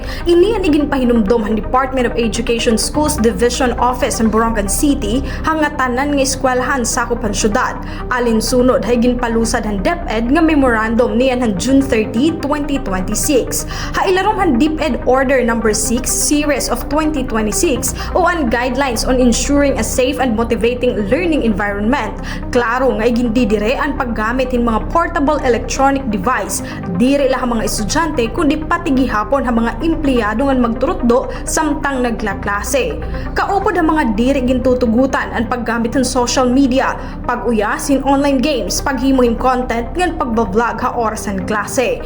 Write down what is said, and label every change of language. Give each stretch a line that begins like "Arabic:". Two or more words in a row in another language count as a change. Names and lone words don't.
Waray: Ini ang iginpahinumdom han Department of Education Schools Division Office ng Borongan City hanga tanan nga eskwelahan sakop han syudad. Alinsunod hay ginpalusad han DepEd nga memorandum niyan han June 30, 2026. Ha ilarom han DepEd Order No. 6 Series of 2026 o ang guidelines on ensuring a safe and motivating learning environment. Klaro nga igindidire ang paggamit hin mga
English: portable electronic device
Waray: diri la mga estudyante kundi pati gihapon ha mga empleyado nga magturutdo samtang naglaklase. Kaupod ha mga diri gintutugutan ang paggamit ng
English: social media,
Waray: pag-uyas hin
English: online games,
Waray: paghimo hin content ngan pagbablog ha orasan klase.